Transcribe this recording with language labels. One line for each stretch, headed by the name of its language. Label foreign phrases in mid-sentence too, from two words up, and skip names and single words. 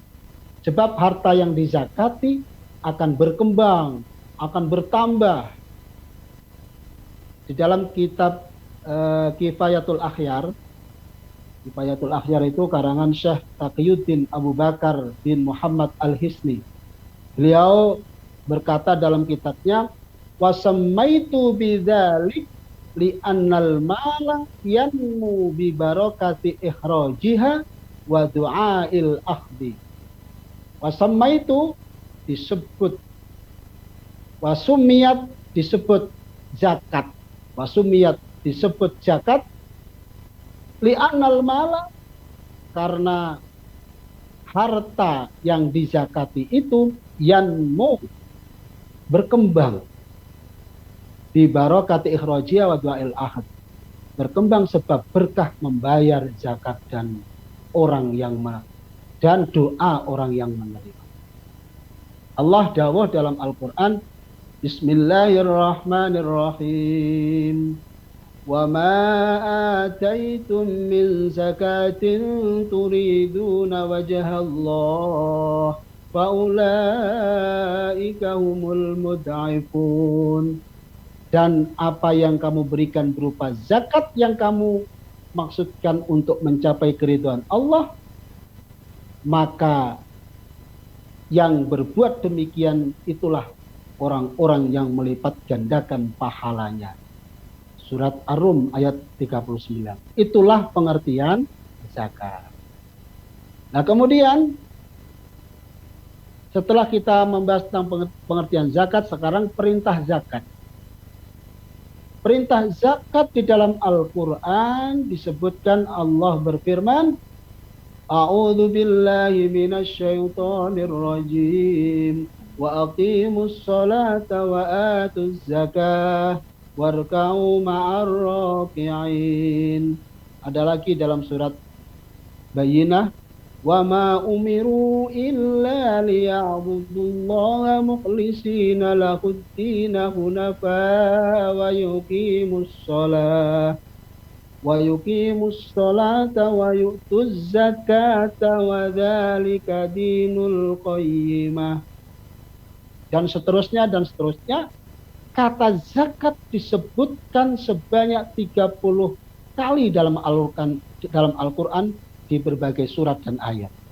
Indonesian: Sebab harta yang dizakati akan berkembang, akan bertambah. Di dalam kitab Kifayatul Akhyar, Kifayatul Akhyar itu karangan Syekh Taqiyuddin Abu Bakar bin Muhammad Al-Hisni. Beliau berkata dalam kitabnya,
Arabic: "وسميت بذلك لأن المال ينمو ببركة إخراجها ودعاء الآخذ."
Indonesian: Wasammaitu disebut, wasumiyat disebut zakat, wasumiyat disebut zakat,
Arabic: لأن المال
Indonesian: karena harta yang dizakati itu yanmu berkembang, di
Arabic: بركة إخراجها ودعاء الآخذ,
Indonesian: berkembang sebab berkah membayar zakat dan doa orang yang menerima. Allah dawuh dalam Al-Qur'an, Bismillahirrahmanirrahim.
Arabic: وما آتيتم من زكاة تريدون وجه الله فأولئك هم المضعفون.
Indonesian: Dan apa yang kamu berikan berupa zakat yang kamu maksudkan untuk mencapai keridhaan Allah, maka Yang berbuat demikian itulah orang-orang yang melipat gandakan pahalanya. Surat Ar-Rum ayat 39. Itulah pengertian zakat. Nah, kemudian setelah kita membahas tentang pengertian zakat, sekarang perintah zakat. Perintah zakat di dalam Al-Quran disebutkan Allah berfirman,
Arabic: أعوذ بالله من الشيطان الرجيم. وأقيموا الصلاة وآتوا الزكاة واركعوا مع الراكعين.
Indonesian: Ada lagi dalam surat Bayyinah,
Arabic: وما أمروا إلا ليعبدوا الله مخلصين له الدين حنفاء ويقيموا الصلاة ويؤتوا الزكاة وذلك دين القيمة.
Indonesian: Dan seterusnya dan seterusnya. Kata zakat disebutkan sebanyak 30 kali dalam Al-Quran di berbagai surat dan ayat.